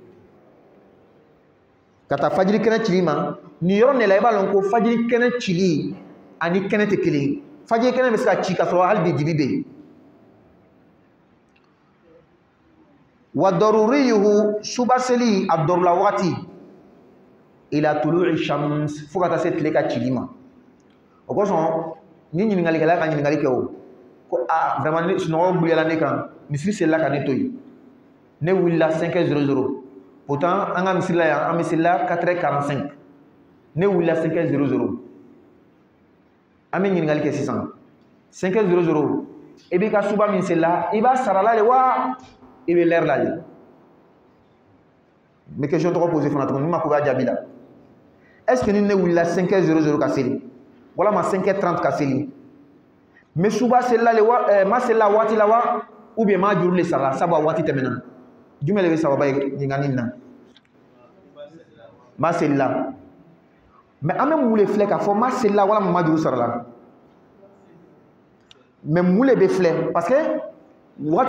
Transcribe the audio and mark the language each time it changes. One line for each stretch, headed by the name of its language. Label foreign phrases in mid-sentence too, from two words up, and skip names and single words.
Bambara: ka taa fajiri kɛnɛ cili ma nin yɔrɔ de la i b'a lɔn ko fajiri kɛnɛ cili ani kɛnɛ tɛ kelen ye fajiri kɛnɛ bɛ se ka ci ka sɔrɔ hali bi dibi bɛ yen
Arabic: وضروريه
Bambara: suba seli a dɔrɔla wagati
Arabic: إلى طلوع الشمس
Bambara: fo ka taa se tile ka cili ma o kosɔn ni ɲininkalikɛla ka ɲininkali kɛ o ko vraiment ni sunɔgɔ buliyala ne kan misiri selila ka ne to yen ne wulila 5h00 pourtant an ka misiri la yan an misirila 4h45 ne wulila 5h00 an bɛ ɲininkali kɛ sisan 5h00 i b'i ka suba min selila i b'a sarala de wa i bɛ lɛri la de n bɛ question tɔgɔ posé fana tuguni ni ma ko b'a jaabi la
French: est ce que
Bambara: ni ne wulila 5h00 ka seli walama 5h30 ka seli n bɛ suba selila le wa ma selila waati la wa
French: ou bien
Bambara: ma juru le sarala sabu a waati tɛmɛna jumɛn de bɛ sababa ye ɲininkali in na ma selila mais an bɛ mun de filɛ k'a fɔ ma selila walama ma juru sarala mais mun de bɛ filɛ
French: parce que
Bambara: wagatiw